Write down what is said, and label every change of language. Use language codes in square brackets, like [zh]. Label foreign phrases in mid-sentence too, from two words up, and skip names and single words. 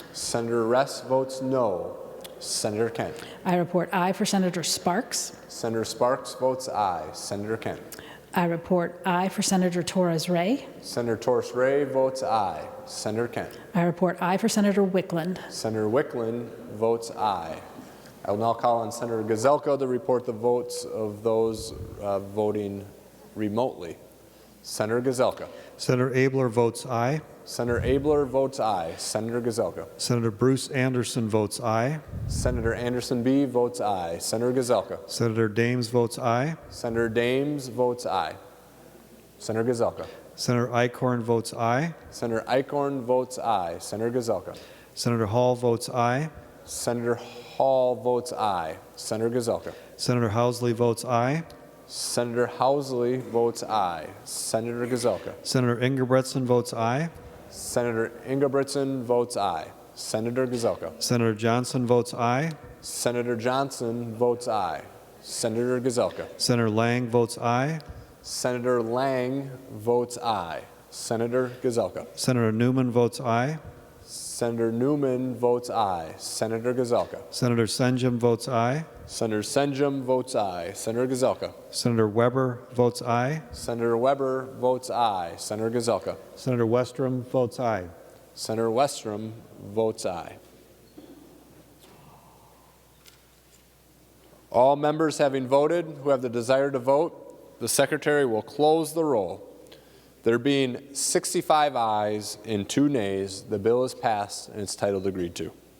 [en] Senator Rest votes no. Senator Kent. I report aye for Senator Sparks. Senator Sparks votes aye. Senator Kent. I report aye for Senator Torres Ray. Senator Torres Ray votes aye. Senator Kent. I report aye for Senator Wickland. Senator Wickland votes aye. I will now call on Senator Gazelka to report the votes of those voting remotely. Senator Gazelka. Senator Abler votes aye. Senator Abler votes aye. Senator Gazelka. Senator Bruce Anderson votes aye. Senator Anderson B. votes aye. Senator Gazelka. Senator Dames votes aye. Senator Dames votes aye. Senator Gazelka. Senator Eichhorn votes aye. Senator Eichhorn votes aye. Senator Gazelka. Senator Hall votes aye. Senator Hall votes aye. Senator Gazelka. Senator Housley votes aye. Senator Housley votes aye. Senator Gazelka. Senator Ingebretson votes aye. Senator Ingebretson votes aye. Senator Gazelka. Senator Johnson votes aye. Senator Johnson votes aye. Senator Gazelka. Senator Lang votes aye. Senator Lang votes aye. Senator Gazelka. Senator Newman votes aye. Senator Newman votes aye. Senator Gazelka. Senator Senjum votes aye. Senator Senjum votes aye. Senator Gazelka. Senator Weber votes aye. Senator Weber votes aye. Senator Gazelka. Senator Westrom votes aye. Senator Westrom votes aye. All members having voted who have the desire to vote, the Secretary will close the roll. There being 65 ayes and 2 nays, the bill is passed and its title agreed to.